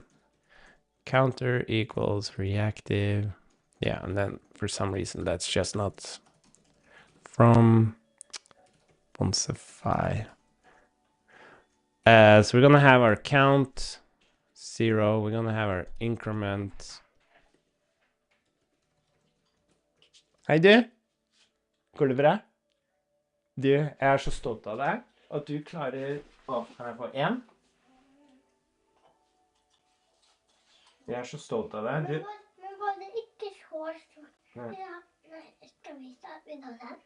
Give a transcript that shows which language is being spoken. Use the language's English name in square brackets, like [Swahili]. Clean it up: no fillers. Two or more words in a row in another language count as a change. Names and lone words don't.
[English] Counter equals reactive. Yeah, and then for some reason that's just not from Bonsify. So we're gonna have our count 0. We're gonna have our increment. [Norwegian] Hei du, går det bra? Du, jeg så stolt av deg at du klarer, kan jeg få en? Jeg så stolt av deg. Men var det ikke så stort? Ja, skal vi starte med den?